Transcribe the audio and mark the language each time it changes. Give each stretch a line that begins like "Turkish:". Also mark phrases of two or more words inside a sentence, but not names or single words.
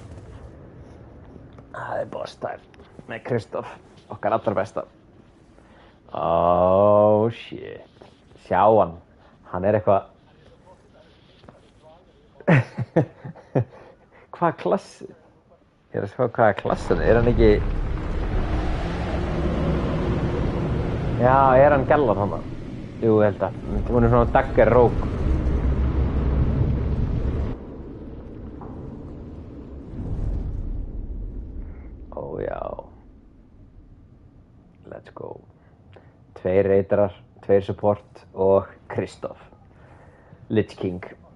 Icelandic: Það er
English: boss time
Icelandic: með Kristoff, okkar allra besta.
English: Oh shit.
Icelandic: Sjá hann. Hann er eitthvað. Hvað klassi? Ég er að sjá hvaða klassi er hann ekki. Já, er hann Gellar hann? Jú, ég held að. Hún er svona
English: dagger rók. Let's go.
Icelandic: 2 reydarar, 2 support og Kristoff. Lich King.